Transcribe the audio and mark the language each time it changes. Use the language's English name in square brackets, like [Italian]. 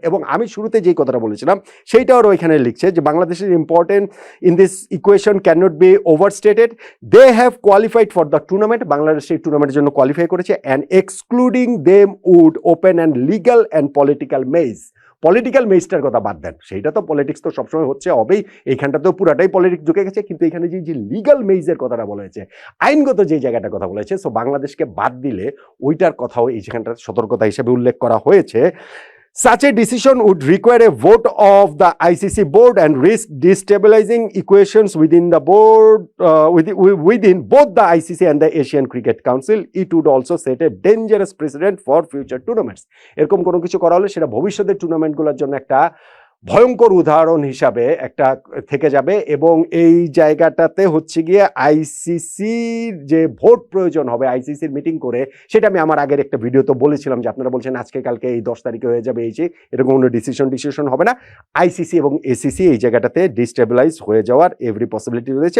[Bangla] এবং আমি শুরুতে যেই কথাটা বলেছিলাম সেইটাও ওইখানে লিখছে যে বাংলাদেশের [English] important in this equation cannot be overstated, they have qualified for the tournament, [Bangla] Bangladesh এই টুর্নামেন্টের জন্য কোয়ালিফাই করেছে, [English] and excluding them would open and legal and political maze. [Bangla] Political মেজটার কথা বাদ দেন, সেইটা তো পলিটিক্স তো সবসময় হচ্ছে হবেই, এইখানটাতেও পুরাটাই পলিটিক্স ঢুকে গেছে, কিন্তু এখানে যে লিগাল মেজের কথাটা বলা হয়েছে, আইনগত যে জায়গাটার কথা বলা হয়েছে, সো বাংলাদেশকে বাদ দিলে ওইটার কথাও এই যেখানটার সতর্কতা হিসেবে উল্লেখ করা হয়েছে। [English] Such a decision would require a vote of the ICC board and risk destabilizing equations within the board, within both the ICC and the Asian Cricket Council. It would also set a dangerous precedent for future tournaments. [Bangla] এরকম কোনো কিছু করা হলে সেটা ভবিষ্যতের টুর্নামেন্টগুলোর জন্য একটা ভয়ঙ্কর উদাহরণ হিসাবে একটা থেকে যাবে। এবং এই জায়গাটাতে হচ্ছে গিয়ে আইসিসির যে ভোট প্রয়োজন হবে, আইসিসির মিটিং করে, সেটা আমি আমার আগের একটা ভিডিও তো বলেছিলাম যে আপনারা বলছেন আজকে কালকে এই 10 তারিখে হয়ে যাবে, এই যে এরকম কোনো ডিসিশন হবে না, আইসিসি এবং এসিসি এই জায়গাটাতে ডিস্টেবিলাইজ হয়ে যাওয়ার এভরি পসিবিলিটি রয়েছে।